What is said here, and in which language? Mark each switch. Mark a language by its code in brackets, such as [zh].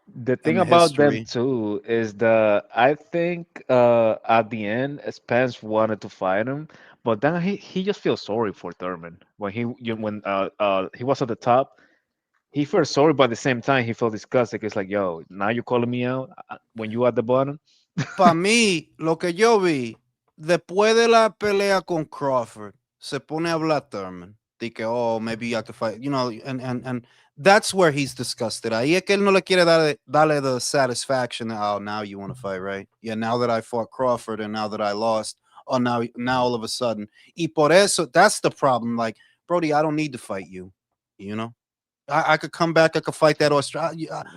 [en] The thing about them too is I think at the end Spence wanted to fight him, but then he just feels sorry for Thurman when he was at the top. He felt sorry, but at the same time he felt disgusted. It's like, yo, now you're calling me out when you at the bottom. [es] Para mí, lo que yo vi después de la pelea con Crawford, se pone a hablar Thurman. [en] Que, maybe I could fight, and that's where he's disgusted. [es] Ahí es que él no le quiere darle [en] the satisfaction that, now you want to fight, right? Yeah, now that I fought Crawford and now that I lost, now all of a sudden. [es] Y por eso, [en] that's the problem. Like, Brody, I don't need to fight you, I could come back, I could fight that Australia.